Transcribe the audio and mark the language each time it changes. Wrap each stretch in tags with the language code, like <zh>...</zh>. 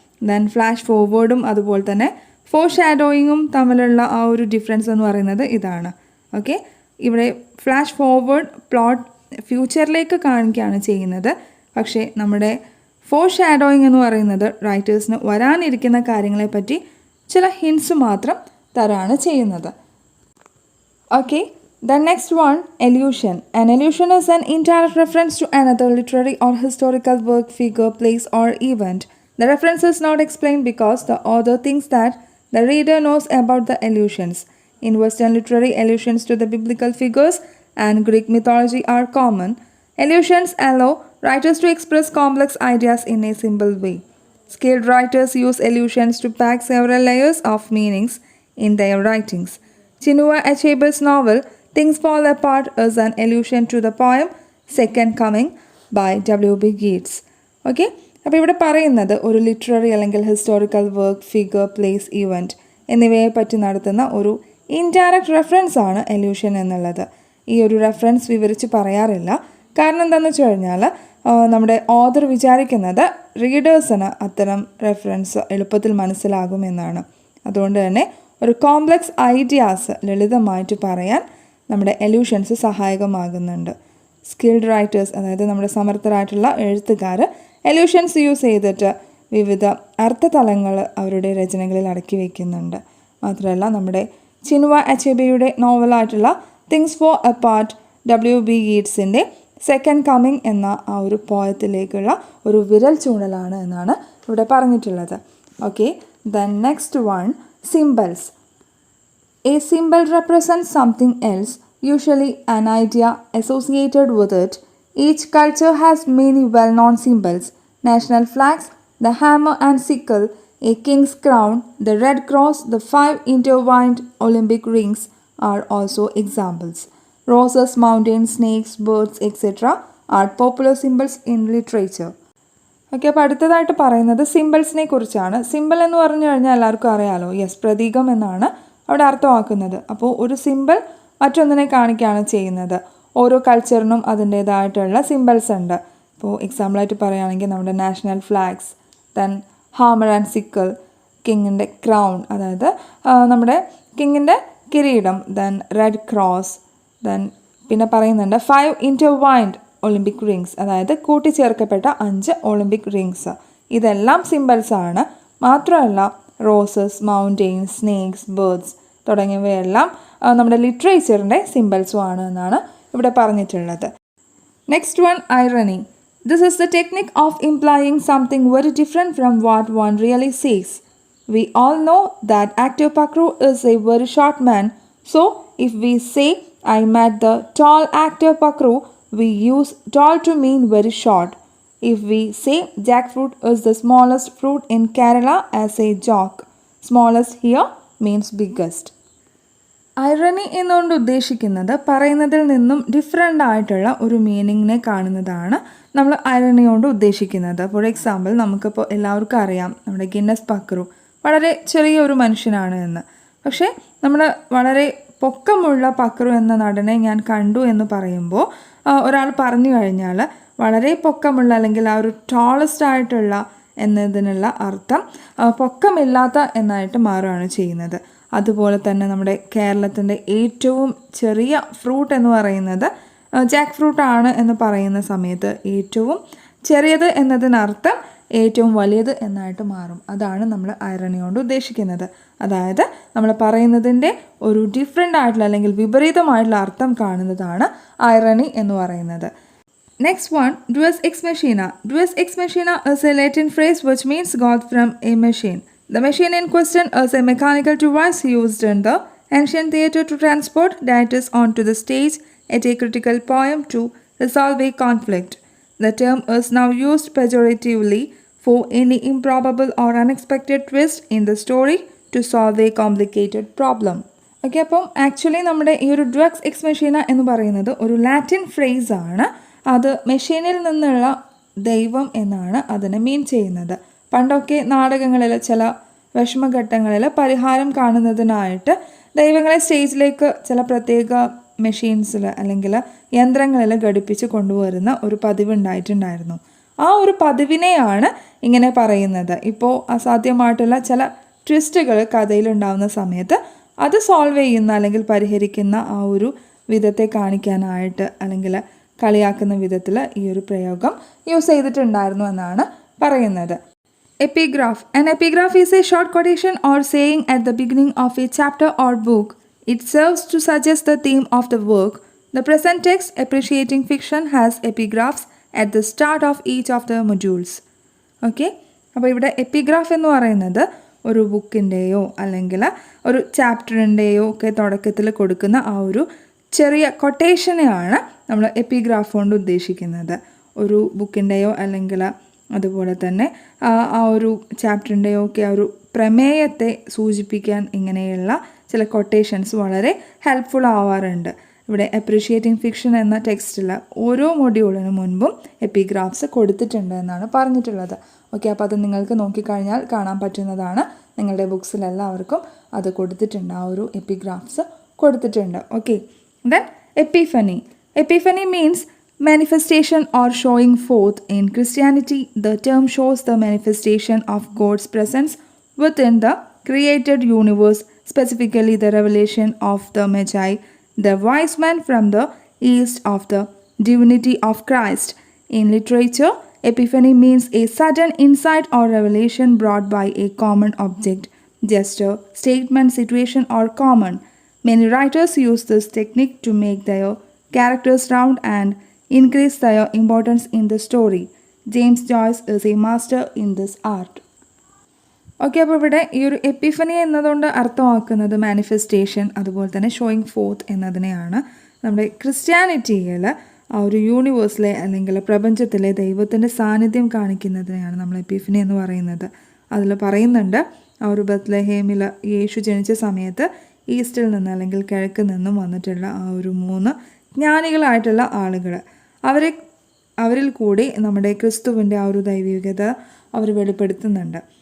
<ml>Then flash ഫോർവേഡും അതുപോലെ തന്നെ ഫോർഷാഡോയിങ്ങും തമ്മിലുള്ള ആ ഒരു ഡിഫറൻസ് എന്ന് പറയുന്നത് ഇതാണ്. ഓക്കെ, ഇവിടെ ഫ്ലാഷ് ഫോർവേഡ് പ്ലോട്ട് ഫ്യൂച്ചറിലേക്ക് കാണിക്കുകയാണ് ചെയ്യുന്നത്. പക്ഷേ നമ്മുടെ ഫോർ ഷാഡോയിങ് എന്ന് പറയുന്നത് റൈറ്റേഴ്സിന് വരാനിരിക്കുന്ന കാര്യങ്ങളെപ്പറ്റി ചില ഹിൻസ് മാത്രം തരാണ് ചെയ്യുന്നത്.</ml> <en>Okay, the next one, allusion. An allusion is an indirect reference to another literary or historical work, figure, place, or event. The reference is not explained because the author thinks that the reader knows about the allusions. In Western literary, allusions to the biblical figures and Greek mythology are common. Allusions allow writers to express complex ideas in a simple way. Skilled writers use allusions to pack several layers of meanings in their writings. Chinua Achebe's novel Things Fall Apart is an allusion to the poem Second Coming by W.B. Yeats.</en> <ml>Okay, അപ്പോൾ ഇവിടെ പറയുന്നത് ഒരു literary അല്ലെങ്കിൽ historical work, figure, place, event എന്നിവയെ പറ്റി നടത്തുന്ന ഒരു indirect reference ആണ് എല്യൂഷൻ എന്നുള്ളത്. ഈ ഒരു റെഫറൻസ് വിവരിച്ച് പറയാറില്ല. കാരണം എന്താണെന്ന് വെച്ച് കഴിഞ്ഞാൽ നമ്മുടെ ഓഥർ വിചാരിക്കുന്നത് റീഡേഴ്സിന് അത്തരം റെഫറൻസ് എളുപ്പത്തിൽ മനസ്സിലാകുമെന്നാണ്. അതുകൊണ്ട് തന്നെ ഒരു കോംപ്ലക്സ് ഐഡിയാസ് ലളിതമായിട്ട് പറയാൻ നമ്മുടെ എല്യൂഷൻസ് സഹായകമാകുന്നുണ്ട്. സ്കിൽഡ് റൈറ്റേഴ്സ്, അതായത് നമ്മുടെ സമർത്ഥരായിട്ടുള്ള എഴുത്തുകാർ എല്യൂഷൻസ് യൂസ് ചെയ്തിട്ട് വിവിധ അർത്ഥതലങ്ങൾ അവരുടെ രചനകളിൽ അടക്കി വയ്ക്കുന്നുണ്ട്. മാത്രമല്ല നമ്മുടെ Chinua അച്ചേബെയുടെ നോവലായിട്ടുള്ള things fall apart, W.B. യീറ്റ്സിൻ്റെ second coming എന്ന ആ ഒരു പോയത്തിലേക്കുള്ള ഒരു വിരൽ ചൂണ്ടലാണ് എന്നാണ് ഇവിടെ പറഞ്ഞിട്ടുള്ളത്.</ml> <en>Okay, then next one, symbols. A symbol represents something else, usually an idea associated with it. Each culture has many well-known symbols. National flags, the hammer and sickle, a king's crown, the red cross, the 5 intertwined Olympic rings are also examples. Roses, mountains, snakes, birds, etc. are popular symbols in literature.</en> <ml>Okay, അപ്പോൾ അടുത്തതായിട്ട് പറയുന്നത് സിമ്പിൾസിനെ കുറിച്ചാണ്. Simple എന്ന് പറഞ്ഞു കഴിഞ്ഞാൽ എല്ലാവർക്കും അറിയാമല്ലോ, yes, പ്രതീകം എന്നാണ് അവിടെ അർത്ഥമാക്കുന്നത്. അപ്പോൾ ഒരു സിമ്പിൾ മറ്റൊന്നിനെ കാണിക്കുകയാണ് ചെയ്യുന്നത്. ഓരോ കൾച്ചറിനും അതിൻ്റേതായിട്ടുള്ള സിമ്പിൾസ് ഉണ്ട്. ഇപ്പോൾ എക്സാമ്പിളായിട്ട് പറയുകയാണെങ്കിൽ നമ്മുടെ national flags, then hammer and sickle, കിങ്ങിൻ്റെ crown, അതായത് നമ്മുടെ കിങ്ങിൻ്റെ കിരീടം, ദെൻ റെഡ് ക്രോസ്, ദെൻ പിന്നെ പറയുന്നുണ്ട് 5 intertwined ഒളിമ്പിക് റിങ്സ്, അതായത് കൂട്ടിച്ചേർക്കപ്പെട്ട 5 ഒളിമ്പിക് റിങ്സ്. ഇതെല്ലാം സിമ്പിൾസാണ്. മാത്രമല്ല റോസസ്, മൗണ്ടെയിൻസ്, സ്നേക്സ്, ബേർഡ്സ് തുടങ്ങിയവയെല്ലാം നമ്മുടെ ലിറ്ററേച്ചറിൻ്റെ സിമ്പിൾസും ആണ് എന്നാണ് ഇവിടെ പറഞ്ഞിട്ടുള്ളത്.</ml> <en>Next one, irony. This is the technique of implying something very different from what one really sees. We all know that actor Pakru is a very short man. So, if we say, I met the tall actor Pakru, we use tall to mean very short. If we say jackfruit is the smallest fruit in Kerala as a joke, smallest here means biggest.</en> <ml>Irony എന്നുകൊണ്ട് ഉദ്ദേശിക്കുന്നത് പറയുന്നതിൽ നിന്നും different ആയിട്ടുള്ള ഒരു മീനിങ്ങിനെ കാണുന്നതാണ് നമ്മൾ irony കൊണ്ട് ഉദ്ദേശിക്കുന്നത്. ഫോർ എക്സാമ്പിൾ, നമുക്കിപ്പോൾ എല്ലാവർക്കും അറിയാം നമ്മുടെ ഗിന്നസ് പക്രു വളരെ ചെറിയൊരു മനുഷ്യനാണ് എന്ന്. പക്ഷേ നമ്മൾ വളരെ പൊക്കമുള്ള പക്രു എന്ന നടനെ ഞാൻ കണ്ടു എന്ന് പറയുമ്പോൾ ഒരാൾ പറഞ്ഞു കഴിഞ്ഞാൽ വളരെ പൊക്കമുള്ള അല്ലെങ്കിൽ ആ ഒരു ടോളസ്റ്റ് ആയിട്ടുള്ള എന്നതിനുള്ള അർത്ഥം പൊക്കമില്ലാത്ത എന്നായിട്ട് മാറുകയാണ് ചെയ്യുന്നത്. അതുപോലെ തന്നെ നമ്മുടെ കേരളത്തിൻ്റെ ഏറ്റവും ചെറിയ ഫ്രൂട്ട് എന്ന് പറയുന്നത് ജാക്ക് ഫ്രൂട്ടാണ് എന്ന് പറയുന്ന സമയത്ത് ഏറ്റവും ചെറിയത് എന്നതിനർത്ഥം ഏറ്റവും വലിയത് എന്നായിട്ട് മാറും. അതാണ് നമ്മൾ ഐറണി കൊണ്ട് ഉദ്ദേശിക്കുന്നത്. അതായത് നമ്മൾ പറയുന്നതിൻ്റെ ഒരു ഡിഫറെൻ്റ് ആയിട്ടുള്ള അല്ലെങ്കിൽ വിപരീതമായിട്ടുള്ള അർത്ഥം കാണുന്നതാണ് ഐറണി എന്ന് പറയുന്നത്.</ml> <en>Next one, Deus ex machina. Deus ex machina is a Latin phrase which means God from a machine. The machine in question is a mechanical device used in the ancient theatre to transport deities onto the stage at a critical point to resolve a conflict. The term is now used pejoratively for any improbable or unexpected twist in the story to solve a complicated problem.</en> <ml>Okay, അപ്പം actually നമ്മുടെ ഈ ഒരു ഡ്വക്സ് X Machina എന്ന് പറയുന്നത് ഒരു Latin ഫ്രേസാണ്. അത് മെഷീനിൽ നിന്നുള്ള ദൈവം എന്നാണ് അതിനെ മീൻ ചെയ്യുന്നത്. പണ്ടൊക്കെ നാടകങ്ങളിൽ ചില വിഷമഘട്ടങ്ങളിൽ പരിഹാരം കാണുന്നതിനായിട്ട് ദൈവങ്ങളെ സ്റ്റേജിലേക്ക് ചില പ്രത്യേക മെഷീൻസിൽ അല്ലെങ്കിൽ യന്ത്രങ്ങളിൽ ഘടിപ്പിച്ച് കൊണ്ടുവരുന്ന ഒരു പതിവ് ഉണ്ടായിട്ടുണ്ടായിരുന്നു. ആ ഒരു പതിവിനെയാണ് ഇങ്ങനെ പറയുന്നത്. ഇപ്പോൾ അസാധ്യമായിട്ടുള്ള ചില ട്വിസ്റ്റുകൾ കഥയിലുണ്ടാകുന്ന സമയത്ത് അത് സോൾവ് ചെയ്യുന്ന അല്ലെങ്കിൽ പരിഹരിക്കുന്ന ആ ഒരു വിധത്തെ കാണിക്കാനായിട്ട് അല്ലെങ്കിൽ കളിയാക്കുന്ന വിധത്തിൽ ഈ ഒരു പ്രയോഗം യൂസ് ചെയ്തിട്ടുണ്ടായിരുന്നു എന്നാണ് പറയുന്നത്.</ml> <en>Epigraph. An epigraph is a short quotation or saying at the beginning of a chapter or book. It serves to suggest the theme of the work. The present text, Appreciating Fiction, has epigraphs at the start of each of the modules.</en> <ml>Okay, അപ്പോൾ ഇവിടെ epigraph എന്ന് പറയുന്നത് ഒരു ബുക്കിൻ്റെയോ അല്ലെങ്കിൽ ഒരു ചാപ്റ്ററിൻ്റെയോ ഒക്കെ തുടക്കത്തിൽ കൊടുക്കുന്ന ആ ഒരു ചെറിയ കൊട്ടേഷനെയാണ് നമ്മൾ എപ്പിഗ്രാഫ് കൊണ്ട് ഉദ്ദേശിക്കുന്നത്. ഒരു ബുക്കിൻ്റെയോ അല്ലെങ്കിൽ അതുപോലെ തന്നെ ആ ഒരു ചാപ്റ്ററിൻ്റെയോ ഒക്കെ ആ ഒരു പ്രമേയത്തെ സൂചിപ്പിക്കാൻ ഇങ്ങനെയുള്ള ചില കൊട്ടേഷൻസ് വളരെ ഹെൽപ്ഫുൾ ആവാറുണ്ട്. ഇവിടെ അപ്രീഷിയേറ്റിംഗ് ഫിക്ഷൻ എന്ന ടെക്സ്റ്റിൽ ഓരോ മൊഡ്യൂളിന് മുൻപും എപ്പിഗ്രാഫ്സ് കൊടുത്തിട്ടുണ്ട് എന്നാണ് പറഞ്ഞിട്ടുള്ളത്. ഓക്കെ, അപ്പോൾ അത് നിങ്ങൾക്ക് നോക്കിക്കഴിഞ്ഞാൽ കാണാൻ പറ്റുന്നതാണ്. നിങ്ങളുടെ ബുക്സിലെല്ലാവർക്കും അത് കൊടുത്തിട്ടുണ്ട്, ആ ഒരു എപ്പിഗ്രാഫ്സ് കൊടുത്തിട്ടുണ്ട്.</ml> <en>Okay, then epiphany. Epiphany means manifestation or showing forth. In Christianity, the term shows the manifestation of God's presence within the created universe, specifically the revelation of the Magi, the wise men from the east, of the divinity of Christ. In literature, epiphany means a sudden insight or revelation brought by a common object, gesture, statement, situation, or common. Many writers use this technique to make their characters round and increase their importance in the story. James Joyce is a master in this art.</en> <ml>Okay, അപ്പോൾ ഇവിടെ ഈ ഒരു Epiphany എന്നതുകൊണ്ട് അർത്ഥമാക്കുന്നത് manifestation, അതുപോലെ തന്നെ showing fourth എന്നതിനെയാണ്. നമ്മുടെ ക്രിസ്ത്യാനിറ്റിയിൽ ആ ഒരു യൂണിവേഴ്സിലെ അല്ലെങ്കിൽ പ്രപഞ്ചത്തിലെ ദൈവത്തിൻ്റെ സാന്നിധ്യം കാണിക്കുന്നതിനെയാണ് നമ്മൾ എപ്പിഫനി എന്ന് പറയുന്നത്. അതിൽ പറയുന്നുണ്ട്, ആ ഒരു ബത്ലഹേമിൽ യേശു ജനിച്ച സമയത്ത് ഈസ്റ്റിൽ നിന്ന് അല്ലെങ്കിൽ കിഴക്ക് നിന്നും വന്നിട്ടുള്ള ആ ഒരു 3 ജ്ഞാനികളായിട്ടുള്ള ആളുകൾ, അവരിൽ കൂടി നമ്മുടെ ക്രിസ്തുവിൻ്റെ ആ ഒരു ദൈവികത അവർ വെളിപ്പെടുത്തുന്നുണ്ട്.</ml>